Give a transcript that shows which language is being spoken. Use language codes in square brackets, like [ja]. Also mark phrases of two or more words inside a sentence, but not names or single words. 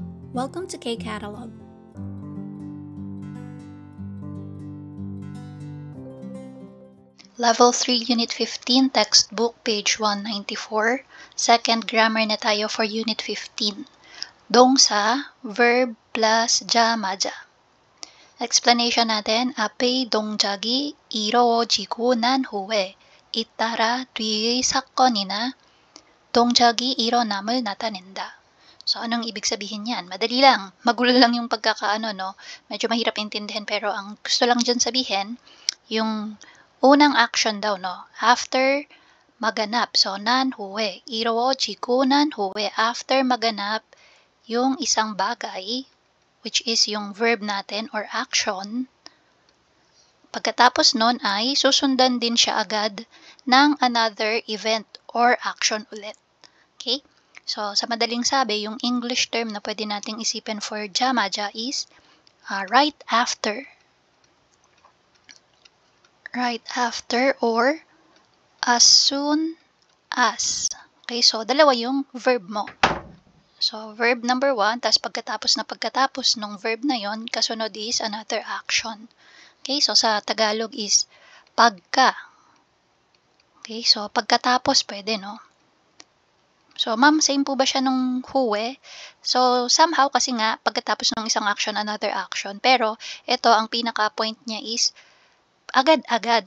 [en] Welcome to K-Catalog. Level 3, Unit 15, Textbook, page 194. Second grammar [tl] na tayo [en] for Unit 15. Dongsa, verb plus jamaja. [tl] Explanation natin, [ko] 앞의 동작이 이루어지고 난 후에 잇따라 뒤의 사건이나 동작이 일어남을 나타낸다. [tl] So, anong ibig sabihin yan? Madali lang. Magulo lang yung pagkakaano, no? Medyo mahirap intindihin, pero ang gusto lang dyan sabihin, yung unang action daw, no? After maganap. So, [ko] 난 후에. 이루어지고 난 후에. [tl] After maganap, yung isang bagay, [en] which is [tl] yung verb natin or action, pagkatapos nun ay susundan din siya agad ng [en] another event or action [tl] ulit. Okay? So, sa madaling sabi, yung [en] English term [tl] na pwede nating isipin for jamaja is [en] right after. Right after or as soon as. [tl] Okay, so dalawa yung verb mo. So, [en] verb number 1, [tl] tas pagkatapos nung verb na yon, kasunod is [en] another action. [tl] Okay, so sa Tagalog is pagka. Okay, so pagkatapos pwede, no? So, ma'am, same po ba siya nung huwe? So, somehow kasi nga, pagkatapos ng isang action, [en] another action. [tl] Pero, ito, ang pinaka-point niya is agad-agad.